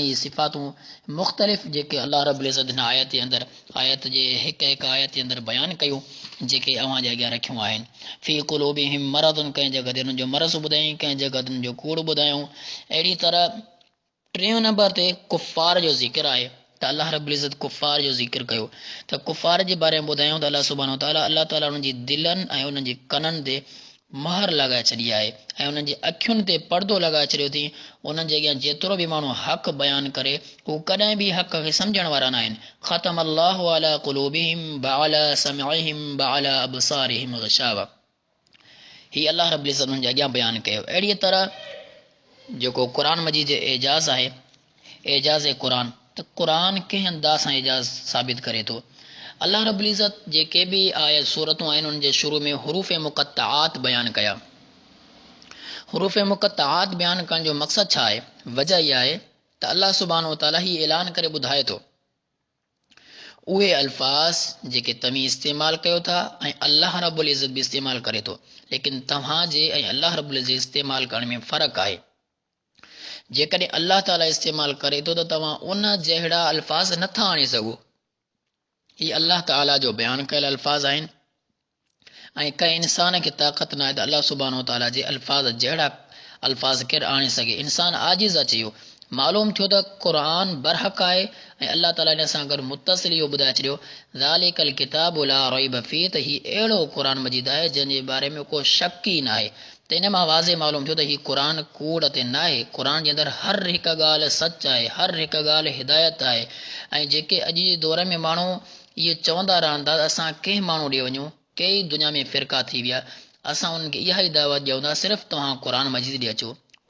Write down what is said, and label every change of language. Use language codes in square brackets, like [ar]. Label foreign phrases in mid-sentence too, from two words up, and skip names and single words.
[sd] इहे सिफ़ातूं मुख़्तलिफ़ जेके अल्लाह रब्बुल इज़्ज़त हिन आयत जे अंदरि आयत जे हिकु आयत जे अंदरि बयानु कयूं जेके अव्हां जे अॻियां रखियूं आहिनि। [ar] في قلوبهم مرض, [sd] कंहिं जॻह ते हुननि जो मरज़ ॿुधायईं, कंहिं जॻह ते हुननि जो कूड़ ॿुधायूं। अहिड़ी तरह 3 नंबर ते कुफ़ार जो ज़िक्र आहे त अल्लाह रब्बुल इज़्ज़त कुफ़ार जो ज़िक्र कयो त कुफ़ार जे बारे में ॿुधायूं त अल्लाह [ar] سبحانه وتعالى [sd] अल्लाह ताला उन्हनि जी दिलनि ऐं उन्हनि जे कननि ते महर लॻाए छॾी आहे ऐं उन्हनि जी अखियुनि ते पर्दो लॻाए छॾियो अथई। उन्हनि जे अॻियां जेतिरो बि माण्हू हक़ बयानु करे हू कॾहिं बि हक़ खे सम्झण वारा न आहिनि। [ar] ختم الله على قلوبهم وعلى سمعهم وعلى أبصارهم غشاوة. [sd] ही अल्लाह रब्बुल इज़्ज़त उन्हनि जे अॻियां बयानु कयो। अहिड़ी तरह जेको क़ुरान मजीद जो एजाज़ आहे, एजाज़ क़ुरान, त क़ुरान कंहिं अंदाज़ सां एजाज़ साबित करे थो। अल्लाह रब्बुल इज़्ज़त जेके बि आयत सूरतूं आहिनि उन जे शुरू में हुरूफ़ मुक़त्तआत बयानु कया। हुरूफ़ मुक़त्तआत बयानु करण जो मक़सदु छा आहे? वजह इहा आहे त अल्लाह [ar] سبحانه وتعالى [sd] ही ऐलान करे ॿुधाए थो उहे अल्फ़ाज़ जेके तव्हीं इस्तेमालु कयो था ऐं अल्लाह रब्बुल इज़्ज़त बि इस्तेमालु करे थो, लेकिन तव्हांजे ऐं अल्लाह रब्बुल इज़्ज़त इस्तेमालु करण में फ़र्क़ु आहे। जेकॾहिं अल्लाह ताला इस्तेमालु करे थो त तव्हां उन जहिड़ा अल्फ़ाज़ नथा आणे सघो। ही अल्लाह ताला जो बयानु कयल अल्फ़ाज़ आहिनि ऐं कंहिं इंसान खे ताक़त न आहे त अल्लाह [ar] سبحانه وتعالى [sd] जे अल्फ़ाज़ जहिड़ा अल्फ़ाज़ केरु आणे सघे। इंसान आजिज़ अची वियो। मालूम थियो त क़ुरान बरहक़ आहे ऐं अल्लाह ताला हिन सां गॾु मुतसिल इहो ॿुधाए छॾियो [ar] ذلك الكتاب لا ريب فيه, [sd] त हीउ अहिड़ो क़ुरान मजीद आहे जंहिंजे बारे में को शक ई न आहे। त इन मां वाज़े मालूम थियो त हीउ क़ुरान कूड़ ते न आहे। क़ुरान जे अंदरि हर हिकु ॻाल्हि सच आहे, हर हिकु ॻाल्हि हिदायत आहे। ऐं जेके अॼु जे दौर में माण्हू इहे चवंदा रहंदा त असां कंहिं माण्हू ॾे वञूं, कई दुनिया में फ़िरका थी विया, असां उन्हनि खे इहा ई दावत ॾियूं था सिर्फ़ु तव्हां क़ुरान मजीद ॾे अचो।